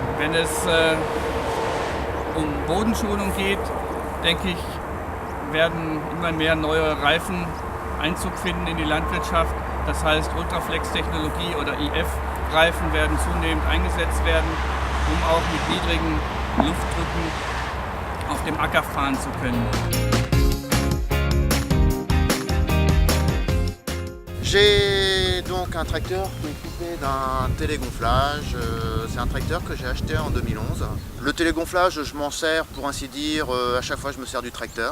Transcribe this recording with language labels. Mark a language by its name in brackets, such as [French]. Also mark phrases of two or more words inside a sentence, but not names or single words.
[German] Wenn es um Bodenschonung geht, denke ich, werden immer mehr neue Reifen Einzug finden in die Landwirtschaft. Das heißt, Ultraflex-Technologie oder IF-Reifen werden zunehmend eingesetzt werden, um auch mit niedrigen Luftdrücken auf dem Acker fahren zu können. [French] J'ai donc un tracteur équipé d'un télégonflage. C'est un tracteur que j'ai acheté en 2011. Le télégonflage, je m'en sers pour ainsi dire, à chaque fois je me sers du tracteur.